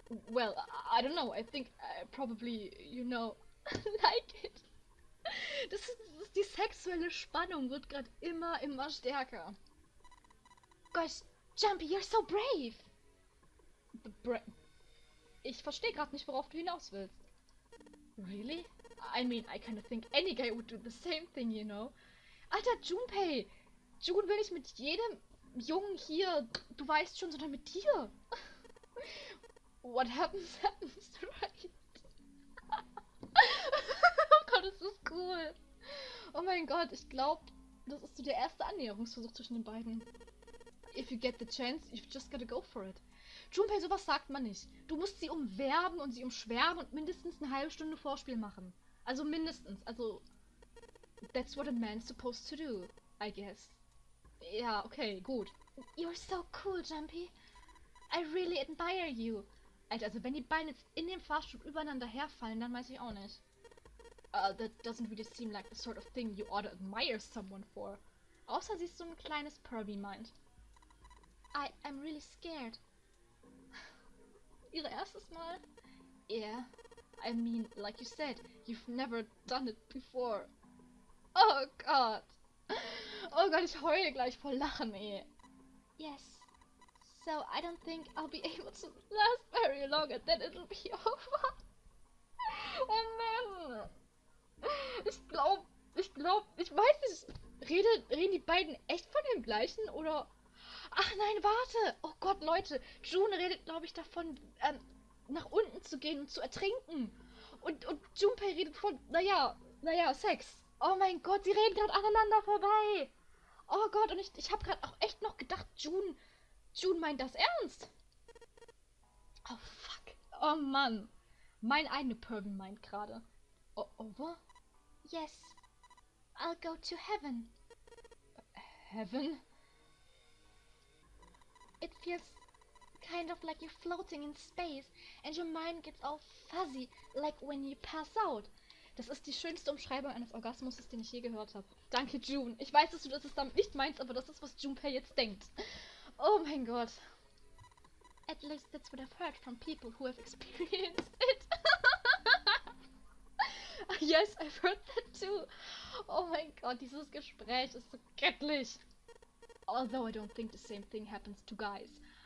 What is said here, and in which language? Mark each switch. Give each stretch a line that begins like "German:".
English: Well, I don't know. I think probably, like it.
German: Die sexuelle Spannung wird gerade immer stärker.
English: Gosh, Jumpy, you're so brave.
German: Ich verstehe gerade nicht, worauf du hinaus willst.
English: Really? I mean, I kind of think any guy would do the same thing, you know.
German: Alter, Junpei! June will nicht mit jedem Jungen hier, du weißt schon, sondern mit dir.
English: What happens, happens, right?
German: Oh Gott, ist das cool. Oh mein Gott, ich glaube, das ist so der erste Annäherungsversuch zwischen den beiden.
English: If you get the chance, you've just gotta go for it.
German: Junpei, sowas sagt man nicht. Du musst sie umwerben und sie umschwärmen und mindestens eine halbe Stunde Vorspiel machen. Also mindestens.
English: Also, that's what a man's supposed to do, I guess.
German: Ja, okay, gut.
English: You're so cool, Jumpy. I really admire you.
German: Alter, also wenn die beiden jetzt in dem Fahrstuhl übereinander herfallen, dann weiß ich auch nicht.
English: That doesn't really seem like the sort of thing you ought to admire someone for.
German: Außer sie ist so ein kleines Pervy meint.
English: I'm really scared.
German: Ihre erstes Mal?
English: Yeah. I mean, like you said, you've never done it before.
German: Oh Gott. Oh Gott, ich heule gleich vor Lachen, ey.
English: Yes. So I don't think I'll be able to last very long and then it'll be over.
German: Oh man. Ich weiß nicht. Reden die beiden echt von dem gleichen oder... Ach nein, warte! Oh Gott, Leute! June redet, glaube ich, davon, nach unten zu gehen und zu ertrinken. Und Junpei redet von, naja, Sex. Oh mein Gott, sie reden gerade aneinander vorbei. Oh Gott, und ich habe gerade auch echt noch gedacht, June meint das ernst. Oh fuck. Oh Mann. Mein eigener Pervy meint gerade.
English: Oh, over? Yes. I'll go to heaven. Heaven? It feels kind of like you're floating in space and your mind gets all fuzzy, like when you pass out.
German: Das ist die schönste Umschreibung eines Orgasmus, den ich je gehört habe. Danke, June. Ich weiß, dass du das damit nicht meinst, aber das ist, was Junpei jetzt denkt. Oh mein Gott.
English: At least that's what I've heard from people who have experienced it. Yes, I've heard that too.
German: Oh mein Gott, dieses Gespräch ist so göttlich.
English: Although I don't think the same thing happens to guys.